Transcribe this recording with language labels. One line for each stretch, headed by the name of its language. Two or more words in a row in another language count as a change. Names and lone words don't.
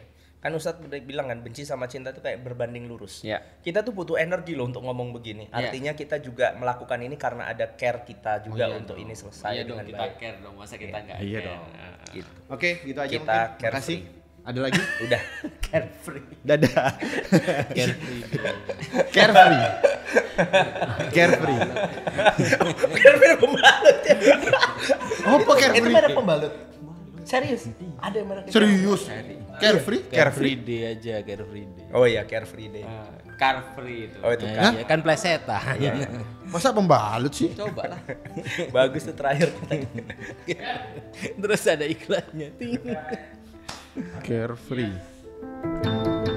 Indonesian: Kan Ustadz udah bilang kan benci sama cinta itu kayak berbanding lurus. Iya. Kita tuh butuh energi loh untuk ngomong begini. Artinya kita juga melakukan ini karena ada care kita juga untuk ini selesai dengan kita baik. Care dong, masa kita enggak Iya care. dong. Gitu. Oke, gitu aja Kita mungkin. carefree. Makasih. Ada lagi? Udah. Carefree. Dadah. Carefree. Carefree. Carefree. Carefree pembalut ya. Apa Itu carefree? merek pembalut. Serius? Ada yang merek Serius? Carefree? Carefree day aja, carefree day. Oh iya, Carefree Day. Car free itu. Oh itu Nah, kan. iya kan plesetan. Masa pembalut sih? Coba lah. Bagus tuh terakhir. Terus ada iklannya. Ting. Carefree.